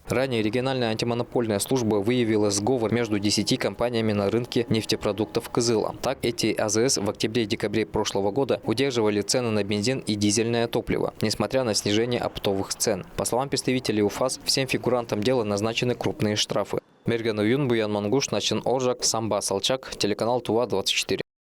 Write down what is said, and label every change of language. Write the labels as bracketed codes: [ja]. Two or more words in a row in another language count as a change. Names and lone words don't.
[ru] Ранее региональная антимонопольная служба выявила сговор между 10 компаниями на рынке нефтепродуктов Кызыла. Так, эти АЗС в октябре и декабре прошлого года удерживали цены на бензин и дизельное топливо, несмотря на снижение оптовых цен. По словам представителей УФАС, всем фигурантам дела назначены крупные штрафы. Мерген Уюн, Буян Мангуш, Начин Оржак, Самба Салчак, телеканал Тува 24.